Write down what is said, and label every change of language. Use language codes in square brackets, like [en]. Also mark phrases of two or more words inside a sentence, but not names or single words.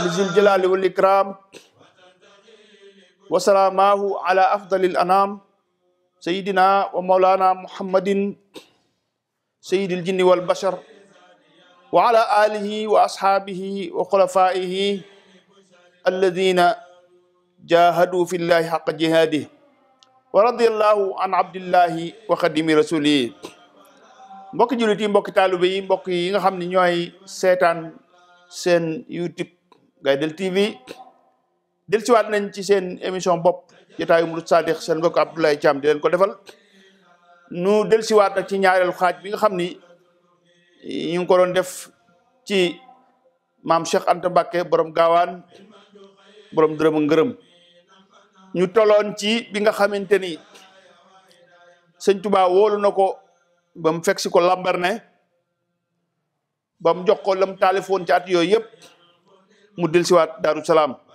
[ar] لذي الجلال والإكرام وسلامه على أفضل الأنام سيدنا ومولانا محمد سيد الجن والبشر وعلى آله وأصحابه وخلفائه الذين جاهدوا في الله حق جهاده ورضي الله عن عبد الله وخدم رسوله [wo] mbokki jullit yi mbokki taalibe yi mbokk yi nga xam ne ñooy seetaan seen YouTube Gaydel TV dellusiwaat nañ ci seen émission bopp jotaayu Murid Sadiq seen mbokk Abdoulaye Thiam di leen ko defal nu dellusiwaat nag ci ñaareelu xaaj bi nga xam ni ñu ngi ko doon def ci maam Cheikh Anta Mbacké borom gaawaan borom dërëm ak ngërëm ñu tolloon ci bi nga xamante ni sëñ Touba wóolu na ko ba mu fekk si ko Lambaréné ba mu jox ko lam taalifoon ci at yooyu yëpp mu dellusiwaat Daaru Salaam